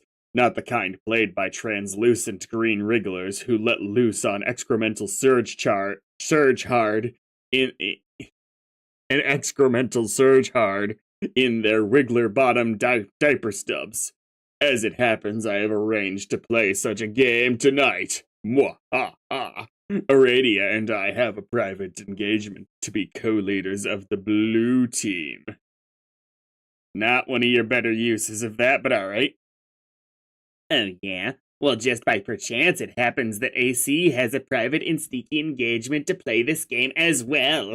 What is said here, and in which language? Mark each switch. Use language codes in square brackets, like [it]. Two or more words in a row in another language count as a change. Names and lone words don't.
[en] Not the kind played by translucent green wrigglers who let loose on excremental surge hard in an excremental surge hard in their wriggler bottom diaper stubs. As it happens, I have arranged to play such a game tonight. Mwah ha ha. Aradia and I have a private engagement to be co-leaders of the blue team. Not one of your better uses of that, but alright. Oh, yeah? Well, just by perchance, it happens that AC has a private and sneaky engagement to play this game as well.